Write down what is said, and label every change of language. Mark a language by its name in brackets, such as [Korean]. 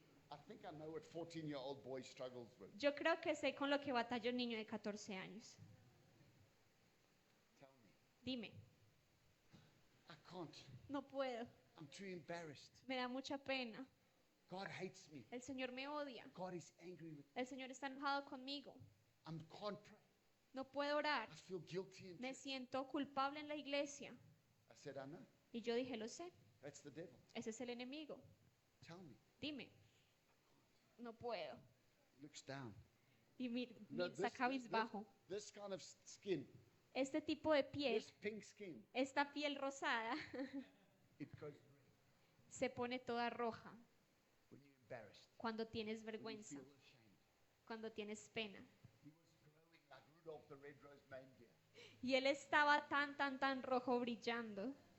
[English] I think I know what 14-year-old boy struggles with. [Spanish] Yo creo que sé con lo que batalla un niño de 14 años. [English] Tell me. [Spanish] Dime, [English] I can't. [Spanish] no puedo. [English] I'm too embarrassed. [Spanish] Me da mucha pena. [English] God hates me. [Spanish] El Señor me odia. [English] God is angry with me. [Spanish] El Señor está enojado conmigo. [English] I can't pray. [Spanish] No puedo orar. [English] I feel guilty in [Spanish] Me [English] church. [Spanish] siento culpable en la iglesia. [English] I said, I know. [Spanish] Y yo dije, lo sé. [English] That's the devil. [Spanish] Ese es el enemigo. [English] Tell me. [Spanish] Dime. No puedo. [English] He looks down. [Spanish] Y [English] No, [Spanish] está cabizbajo. [English] this kind of skin, [Spanish] Este tipo de piel, [English] this pink skin, [Spanish] esta piel rosada, [English] it goes red [Spanish] se pone toda roja [English] when you're embarrassed. [Spanish] cuando tienes [English] When you [Spanish] vergüenza, [English] feel ashamed. [Spanish] cuando tienes pena. [English] He was glowing like Rudolph the Red-Nosed Reindeer. [Spanish] Y él estaba tan rojo brillando.